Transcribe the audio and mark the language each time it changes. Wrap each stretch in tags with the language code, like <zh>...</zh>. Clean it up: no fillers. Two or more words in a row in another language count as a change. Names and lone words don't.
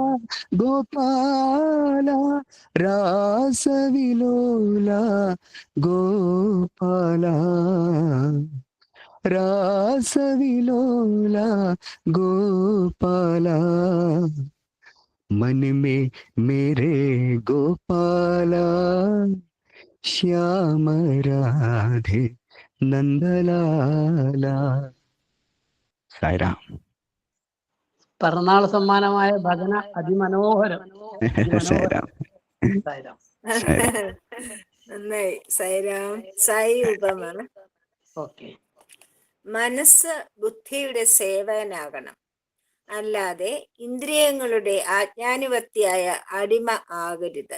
<hi>गोपाला, रास विलोला गोपाला, रास विलोला गोपाला, मन में मेरे गोपाला श्याम राधे नंदलाला. साईराम.</hi> <ml>പിറന്നാൾ സമ്മാനമായ ഭജന അതിമനോഹരം. സായിരാം. സായിരാം. നന്നായി. സായിരാം. സായി ഉപമാണ്. ഓക്കെ. മനസ്സ് ബുദ്ധിയുടെ സേവകനാകണം, അല്ലാതെ ഇന്ദ്രിയങ്ങളുടെ ആജ്ഞാനുവർത്തിയായ അടിമ ആകരുത്.</ml>